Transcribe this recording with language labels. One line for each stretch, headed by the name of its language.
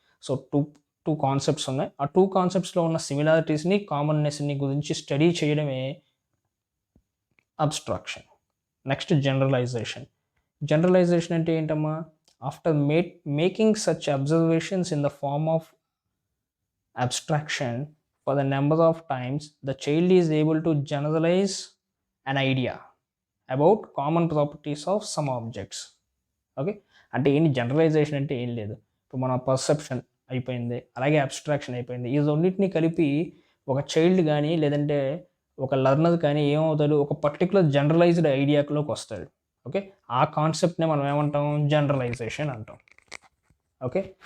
Telugu: So two concepts ఉన్నాయి. ఆ 2 కాన్సెప్ట్స్లో ఉన్న సిమిలారిటీస్ని, కామన్నెస్ని గురించి స్టడీ చేయడమే అబ్స్ట్రాక్షన్. నెక్స్ట్ జనరలైజేషన్ అంటే ఏంటమ్మా?
English: After making such observations in the form of abstraction for the number of times the child is able to generalize an idea about common properties of some objects. Okay.
Telugu: అంటే ఏంటి generalisation అంటే ఏం లేదు, ఇప్పుడు మన perception అయిపోయింది, అలాగే abstraction అయిపోయింది. ఈ రెండింటిని కలిపి ఒక చైల్డ్ కానీ, లేదంటే ఒక లర్నర్ కానీ ఏమవుతాడు? ఒక పర్టికులర్ జనరలైజ్డ్ ఐడియాలోకి వస్తాడు. ఓకే. ఆ కాన్సెప్ట్ని మనం ఏమంటాం? జనరలైజేషన్ అంటాం. ఓకే.